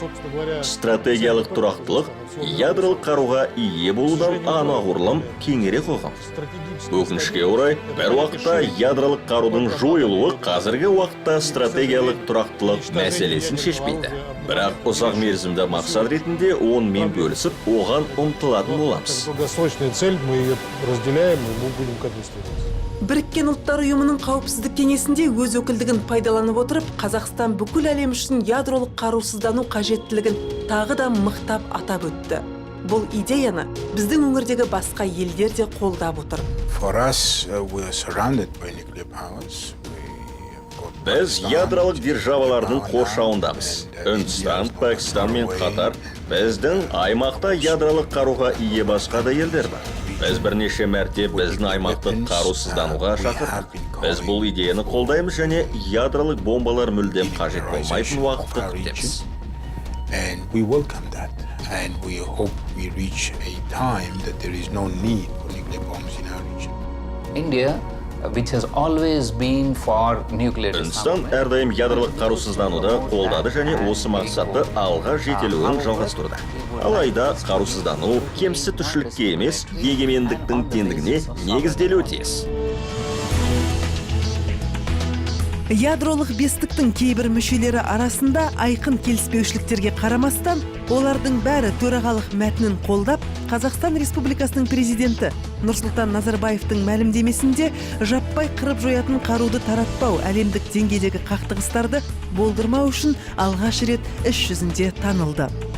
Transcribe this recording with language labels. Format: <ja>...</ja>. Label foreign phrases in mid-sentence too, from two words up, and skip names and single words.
<kk>Стратегиялық тұрақтылық ядролық қаруға ие болудан анағұрлым кеңірек қойған. Өкінішке орай, бір уақытта ядролық қарудың жойылуы қазіргі уақытта стратегиялық тұрақтылық мәселесін шешпейді. Бірақ ұзақ мерзімді мақсат ретінде онымен бөлісіп, оған ұмтылатын боламыз.</kk> <ru>Долгосрочная цель, мы ее разделяем, и мы будем к этому стремиться.</ru> <kk>Біріккен ұлттар ұйымының қауіпсіздік кеңесінде өз өкілдігін пайдаланып отырып, Қазақстан бүкіл әлем үшін ядролық қарусыздану қажеттілігін тағы да мықтап атап өтті. Бұл идеяны біздің өңірдегі басқа елдер де қолдап отыр.</kk> <en>For us, we are surrounded by nuclear powers.</en> <kk>Біз ядролық державалардың қоршауындамыз. Үндістан, Пакистан мен Қатар біздің аймақта ядролық қаруға ие басқа да елдер бар. Біз бірнеше мәрте біздің аймақты қарусыздануға шақырдық. Біз бұл идеяны қолдаймыз және ядролық бомбалар мүлдем қажет болмайтын уақытты күтеміз.</kk> <en>And we welcome that. And we hope we reach a time that there is no need for nuclear bombs in our region. India, which has always been for nuclear</en> <kk>Үндістан әрдайым ядролық қарусыздануды қолдады және осы мақсатты алға жетелуін жалғастыруда. Алайда қарусыздану кемсітушілікке емес, егемендіктің теңдігіне негізделуі тиіс. Ядролық бестіктің кейбір мүшелері арасында айқын келіспеушіліктерге қарамастан, олардың бәрі төрағалық мәтінін қолдап, Қазақстан Республикасының президенті Нұрсұлтан Назарбаевтың мәлімдемесінде жаппай қырып жоятын қаруды таратпау әлемдік деңгейдегі қақтығыстарды болдырмау үшін алғаш рет іс жүзінде танылды.</kk>